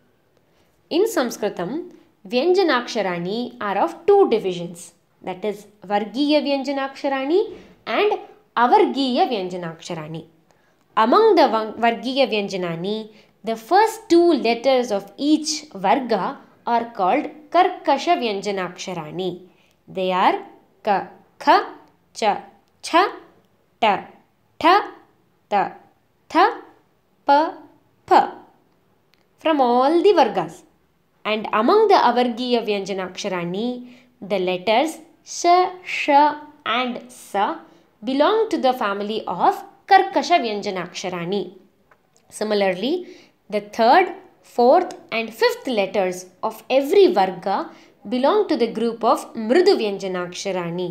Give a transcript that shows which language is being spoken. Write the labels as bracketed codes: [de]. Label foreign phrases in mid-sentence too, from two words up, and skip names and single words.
[en] In Sanskritam, Vyanjanaksharani are of two divisions, that is [sa] Vargiya Vyanjanaksharani [en] and [sa] Avargiya Vyanjanaksharani. [en] Among the [sa] Vargiya Vyanjanani, [en] the first two letters of each Varga are called [sa] Karkasha Vyanjanaksharani. [en] They are Ka, Kha, Cha, Cha, Ta, Tha, Ta, Tha, Pa, Pa from all the Vargas. And among the [sa] Avargiya Vyanjanaksharani, [en] the letters Sh, Sh and Sa belong to the family of [sa] Karkasha Vyanjanaksharani. [en] Similarly, the third, fourth and fifth letters of every Varga belong to the group of [sa] Mrudu Vyanjanaksharani.